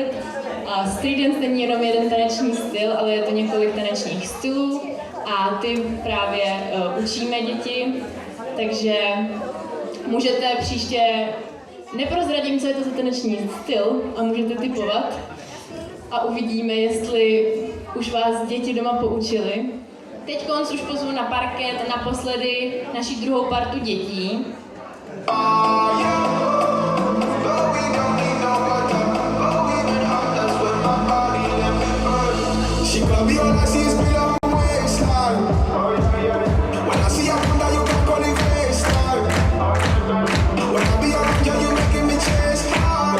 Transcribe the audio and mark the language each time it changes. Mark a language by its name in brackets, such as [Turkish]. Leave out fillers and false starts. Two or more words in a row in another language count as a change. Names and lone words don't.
[Czech] Street dance není jenom jeden taneční styl, ale je to několik tanečních stylů a ty právě učíme děti, takže můžete příště, neprozradím, co je to za taneční styl a můžete tipovat a uvidíme, jestli už vás děti doma poučili. Teď už pozvu na parket naposledy naši druhou partu dětí. [English] She clubby, all I see is beat up my waistline. When I see her wonder, you can call it FaceTime. When I be around you, you making me chase hard.